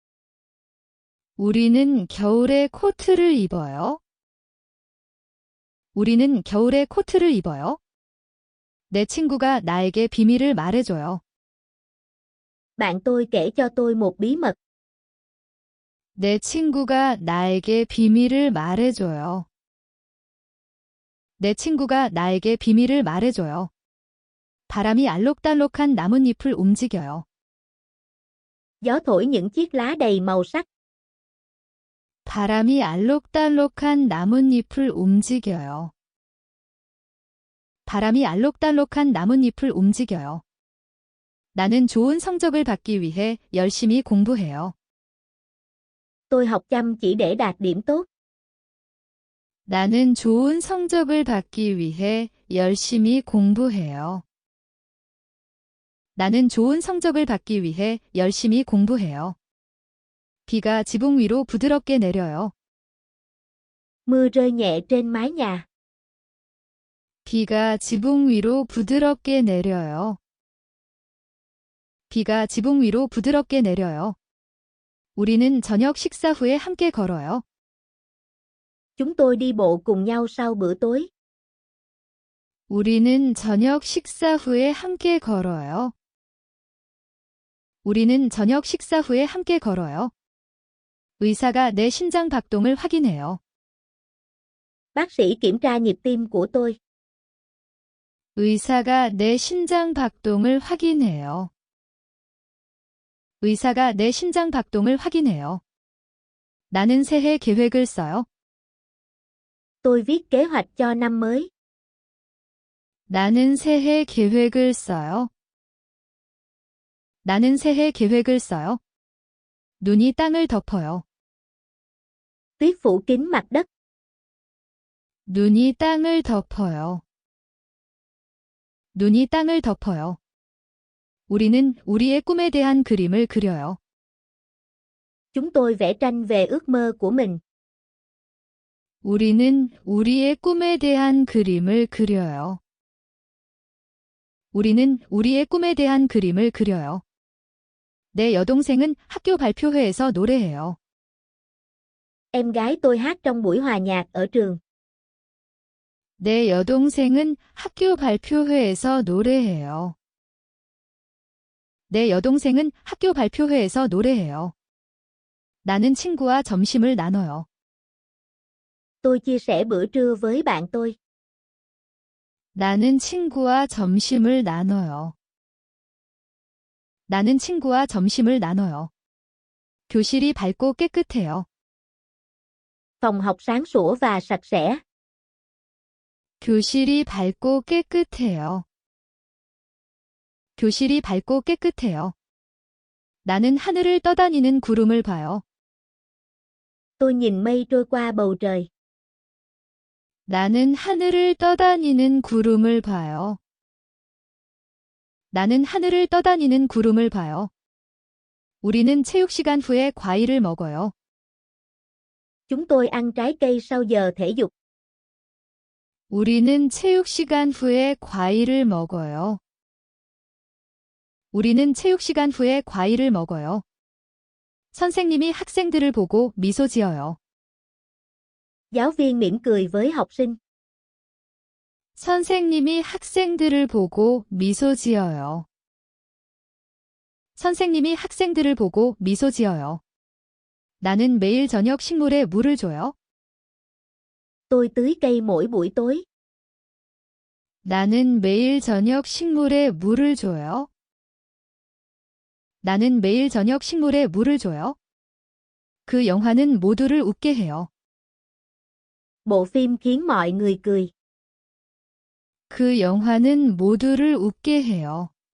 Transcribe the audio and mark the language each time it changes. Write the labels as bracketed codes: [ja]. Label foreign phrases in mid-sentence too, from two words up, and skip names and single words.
[ko] 우리는 겨울에 코트를 입어요. 우리는 겨울에 코트를 입어요. 내 친구가 나에게 비밀을 말해줘요. [vi] Bạn tôi kể cho tôi một bí mật. [ko] 내 친구가 나에게 비밀을 말해줘요. 내 친구가 나에게 비밀을 말해줘요. 바람이 알록달록한 나뭇잎을 움직여요. [vi] Gió thổi những chiếc lá đầy màu sắc. [ko] 바람이 알록달록한 나뭇잎을 움직여요. 바람이 알록달록한 나뭇잎을 움직여요. 나는 좋은 성적을 받기 위해 열심히 공부해요. [vi] Tôi học chăm chỉ để đạt điểm tốt. [ko] 나는 좋은 성적을 받기 위해 열심히 공부해요. 나는 좋은 성적을 받기 위해 열심히 공부해요. 비가 지붕 위로 부드럽게 내려요. [vi] Mưa rơi nhẹ trên mái nhà. [ko] 비가 지붕 위로 부드럽게 내려요. 비가 지붕 위로 부드럽게 내려요. 우리는 저녁 식사 후에 함께 걸어요. [vi] Chúng tôi đi bộ cùng nhau sau bữa tối. [ko] 우리는 저녁 식사 후에 함께 걸어요. 우리는 저녁 식사 후에 함께 걸어요. 의사가 내 심장 박동을 확인해요. [vi] Bác sĩ kiểm tra nhịp tim của tôi. [ko] 의사가 내 심장 박동을 확인해요. 의사가 내 심장 박동을 확인해요. 나는 새해 계획을 써요. [vi] Tôi viết kế hoạch cho năm mới. [ko] 나는 새해 계획을 써요. 나는 새해 계획을 써요. 눈이 땅을 덮어요. [vi] Tuyết phủ kín mặt đất. [ko] 눈이 땅을 덮어요. 눈이 땅을 덮어요. 우리는 우리의 꿈에 대한 그림을 그려요. [vi] Chúng tôi vẽ tranh về ước mơ của mình. [ko] 우리는 우리의 꿈에 대한 그림을 그려요. 우리는 우리의 꿈에 대한 그림을 그려요. 내 여동생은 학교 발표회에서 노래해요. [vi] Em gái tôi hát trong buổi hòa nhạc ở trường. [ko] 내 여동생은 학교 발표회에서 노래해요. 내 여동생은 학교 발표회에서 노래해요. 나는 친구와 점심을 나눠요. [vi] Tôi chia sẻ bữa trưa với bạn tôi. [ko] 나는 친구와 점심을 나눠요. 나는 친구와 점심을 나눠요. 교실이 밝고 깨끗해요. [vi] Phòng học sáng sủa và sạch sẽ. [ko] 교실이 밝고 깨끗해요. 교실이 밝고 깨끗해요. 나는 하늘을 떠다니는 구름을 봐요. [vi] Tôi nhìn mây trôi qua bầu trời. [ko] 나는 하늘을 떠다니는 구름을 봐요. 나는 하늘을 떠다니는 구름을 봐요. 우리는 체육 시간 후에 과일을 먹어요. [vi] Chúng tôi ăn trái cây sau giờ thể dục. [ko] 우리는 체육 시간 후에 과일을 먹어요. 우리는 체육 시간 후에 과일을 먹어요. 선생님이 학생들을 보고 미소 지어요. [vi] Giáo viên mỉm cười với học sinh. [ko] 선생님이 학생들을 보고 미소 지어요. 선생님이 학생들을 보고 미소 지어요. 나는 매일 저녁 식물에 물을 줘요. [vi] Tôi tưới cây mỗi buổi tối. [ko] 나는 매일 저녁 식물에 물을 줘요. 나는 매일 저녁 식물에 물을 줘요. 그 영화는 모두를 웃게 해요. [vi] Bộ phim khiến mọi người cười. [ko] 그 영화는 모두를 웃게 해요.